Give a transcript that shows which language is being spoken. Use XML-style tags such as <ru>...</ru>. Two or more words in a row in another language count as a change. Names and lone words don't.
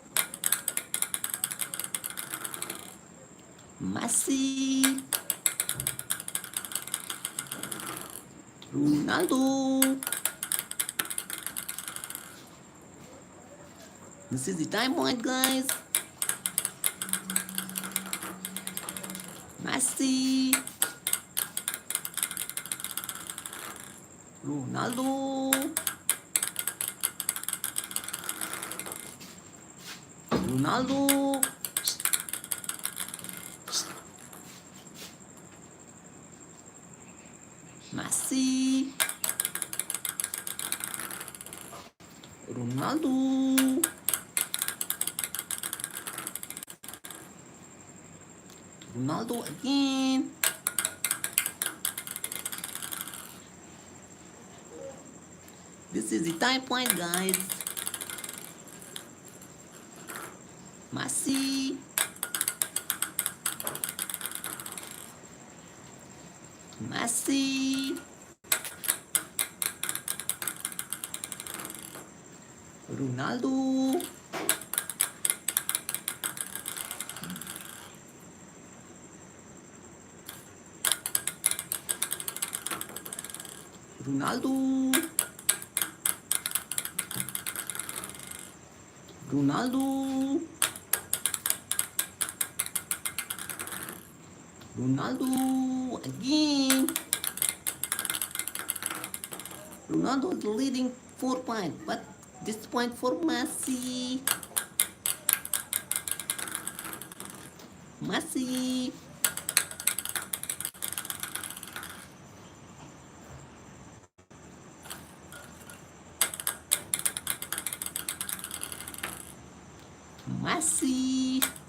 <en>Messi. Ronaldo. This is the time point, guys. Messi. Ronaldo. Ronaldo. Messi. Ronaldo. Ronaldo again. This is the time point, guys. Messi. Messi. Ronaldo. Ronaldo. Ronaldo. Ronaldo again. Ronaldo is leading 4 points, but this point for Messi. Messi. Messi.</en>